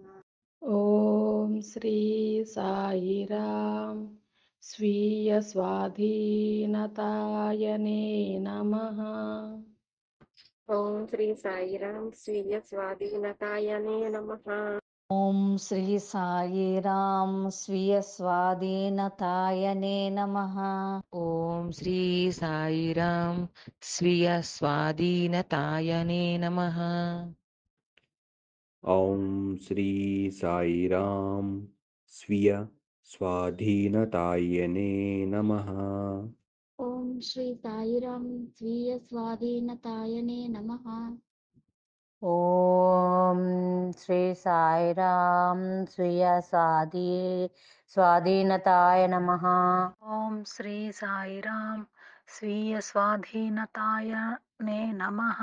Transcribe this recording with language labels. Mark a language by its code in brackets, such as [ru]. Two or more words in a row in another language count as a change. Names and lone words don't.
[sa] ఓం శ్రీ సాయిరాం స్వీయ స్వాధీనతాయనే నమః. ఓం శ్రీ సాయిరాం స్వీయ స్వాధీనతాయనే నమః. ఓం శ్రీ సాయిరాం స్వీయ స్వాధీనతాయనే నమః. ॐ श्री साईराम स्वीय स्वाधीनतायने नमः। ॐ श्री साईराम स्वीय स्वाधीनतायने नमः। ఓం శ్రీ సాయిరాం స్వీయ స్వాధీనతాయనే నమః. ఓం శ్రీ సాయిరాం స్వీయ స్వాధీనతాయ నమః. ఓం శ్రీ సాయిరాం స్వీయ స్వాధీనతాయనే నమః.